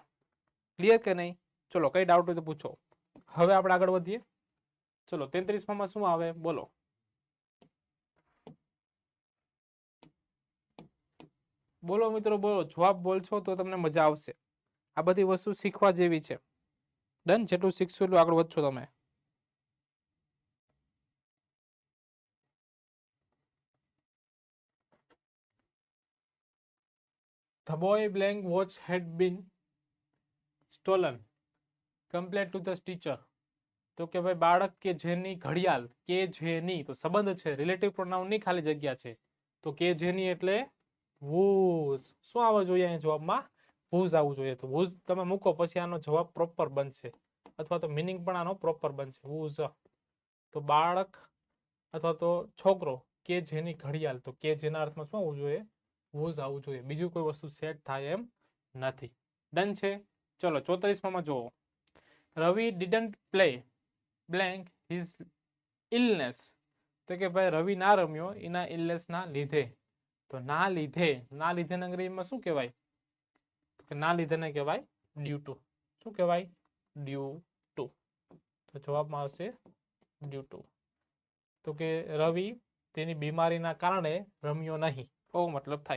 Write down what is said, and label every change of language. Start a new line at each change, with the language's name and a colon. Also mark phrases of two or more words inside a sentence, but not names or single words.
Gujarati: ક્લિયર કે નહીં? ચલો કઈ ડાઉટ હોય તો પૂછો. હવે આપણે આગળ વધીએ. ચલો 33માં શું આવે બોલો. બોલો મિત્રો બોલો, જવાબ બોલશો તો તમને મજા આવશે. આ બધી વસ્તુ શીખવા જેવી છે. ડન? જેટલું શીખશો એટલું આગળ વધશો તમે.
English: The boy blank watch had been stolen. Complained to the teacher.
Gujarati: તો કે ભાઈ બાળક કે જેની ઘડિયાળ, કે જેની તો સંબંધ છે,
English: relative pronoun
Gujarati: ની ખાલી જગ્યા છે. તો કે જેની એટલે whose. શું આવવું જોઈએ અહીંયા જવાબમાં? whose આવવું જોઈએ. તો whose તમે મૂકો પછી આનો જવાબ પ્રોપર બનશે, અથવા તો મીનિંગ પણ આનો પ્રોપર બનશે. whose. તો બાળક અથવા તો છોકરો કે જેની ઘડિયાળ, તો કે જેના અર્થમાં શું આવવું જોઈએ? whose આવવું જોઈએ. બીજું કોઈ વસ્તુ સેટ થાય એમ નથી. ડન છે? ચલો 34માં જુઓ.
English: રવિ didn't play blank his illness.
Gujarati: તો કે ભાઈ રવિ ના રમ્યો એના ઇલનેસ ના લીધે. તો ના લીધે, ના લીધે અંગ્રેજીમાં શું કહેવાય? તો ના લીધે ને કહેવાય
English: due to.
Gujarati: શું કહેવાય?
English: due to.
Gujarati: તો જવાબમાં આવશે
English: due to.
Gujarati: તો કે રવિ તેની બીમારીના કારણે રમ્યો નહીં, એવો મતલબ થાય.